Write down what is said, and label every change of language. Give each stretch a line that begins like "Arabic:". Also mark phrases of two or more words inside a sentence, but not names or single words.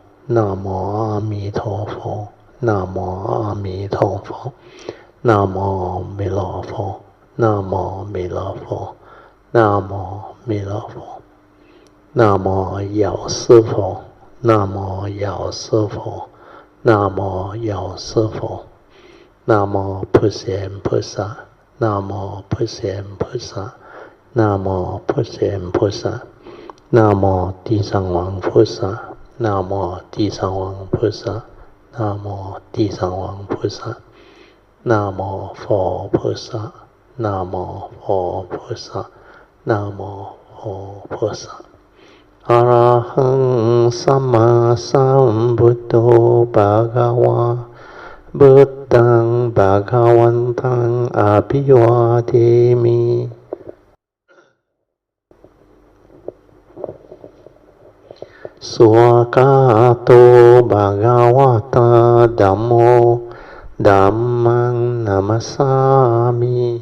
Chinese: 南无阿弥陀佛，南无阿弥陀佛，南无弥勒佛，南无弥勒佛，南无弥勒佛，南无药师佛，南无药师佛，南无药师佛，南无普贤菩萨，南无普贤菩萨，南无普贤菩萨，南无地藏王菩萨。南无地藏王菩萨，南无地藏王菩萨，南无佛菩萨，南无佛菩萨，南无佛菩萨。
Pali: อะระหังสัมมาสัมพุทโธภะคะวะพุทธังภะคะวันตังอะภิวาเทมิ สวากาโตภะคะวะตาธัมโมธัมมังนัมสสามิ